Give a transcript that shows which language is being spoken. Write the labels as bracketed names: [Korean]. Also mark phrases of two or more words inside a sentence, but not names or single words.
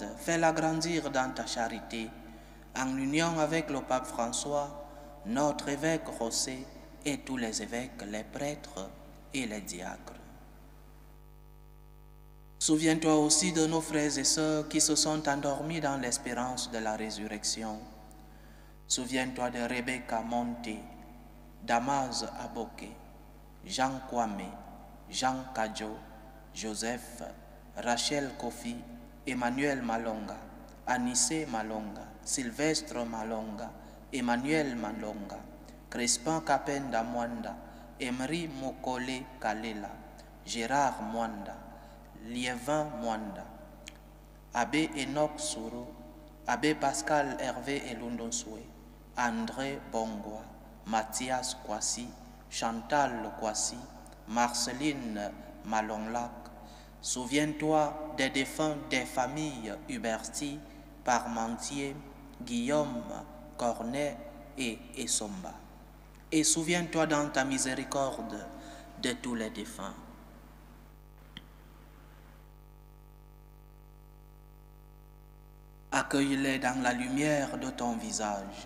[French] Fais-la grandir dans ta charité, en union avec le pape François, notre évêque José et tous les évêques, les prêtres et les diacres. Souviens-toi aussi de nos frères et sœurs qui se sont endormis dans l'espérance de la résurrection. Souviens-toi de Rebecca Monté, Damas Aboké, Jean Kwame, Jean Kadjo, Joseph, Rachel Kofi, Emmanuel Malonga, Anissé Malonga, Sylvestre Malonga, Emmanuel Malonga, Crispin Kapenda Mwanda, Emery Mokole Kalela, Gérard Mwanda, Liévin Mwanda, Abbé Enoch Souro, Abbé Pascal Hervé Elundonsoué, André Bongwa, Mathias Kwasi, Chantal Kwasi, Marceline Malonlac. Souviens-toi des défunts des familles Huberti, Parmentier, Guillaume, Cornet et Essomba. Et souviens-toi dans ta miséricorde de tous les défunts. Accueille-les dans la lumière de ton visage.